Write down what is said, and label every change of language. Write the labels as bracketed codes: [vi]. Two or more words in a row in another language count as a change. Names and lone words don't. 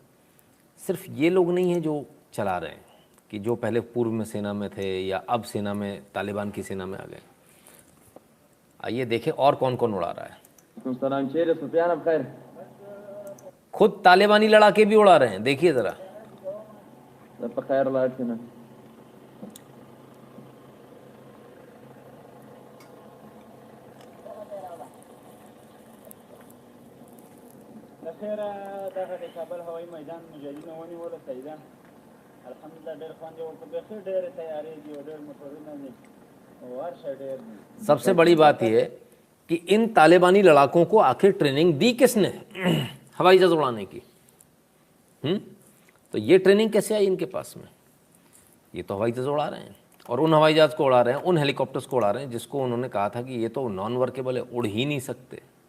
[hi] सिर्फ ये लोग नहीं हैं जो चला रहे हैं, कि जो पहले पूर्व में सेना में थे या अब सेना में, तालिबान की सेना में आ गए। आइए देखें और कौन कौन उड़ा रहा है। खुद तालिबानी लड़ाके भी उड़ा रहे हैं, देखिए जरा। [ps] دغه د کابل هوایي میدان مجاهدینو ونیوله سیده الحمدلله ډېر خوند یې ورته بېخي ډېرې تیارې دي او ډېر موټرونه دي او هر شی ډېر دي। [hi] सबसे बड़ी बात यह है कि इन तालिबानी लड़ाकों को आखिर ट्रेनिंग दी किसने हवाई जहाज उड़ाने की? तो ये ट्रेनिंग कैसे आई इनके पास में? ये तो हवाई जहाज उड़ा रहे हैं, और उन हवाई जहाज को उड़ा रहे हैं, उन हेलीकॉप्टर्स को उड़ा रहे हैं जिसको उन्होंने कहा था कि ये तो नॉन वर्केबल है, उड़ ही नहीं सकते।